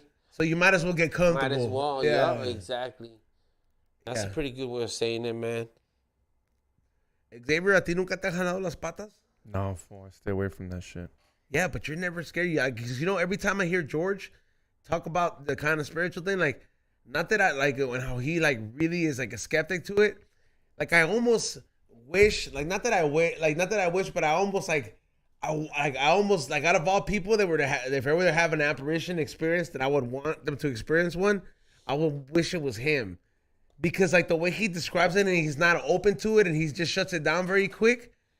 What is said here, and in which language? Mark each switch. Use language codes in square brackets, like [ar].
[en] So you might as well get comfortable. Might as well. Yeah, exactly. That's a pretty good way of saying it, man. [es] Xavier, ¿a ti nunca te han jalado las patas? [en] No, fool, I stay away from that shit. Yeah, but you're never scared. Because, you know, every time I hear George talk about the kind of spiritual thing, like, not that I like it, and how he like really is like a skeptic to it. Like, I almost wish, like, not that I wish, but I almost like, I almost like, out of all people that were to if I were to have an apparition experience that I would want them to experience one, I would wish it was him, because like the way he describes it and he's not open to it and he just shuts it down very quick.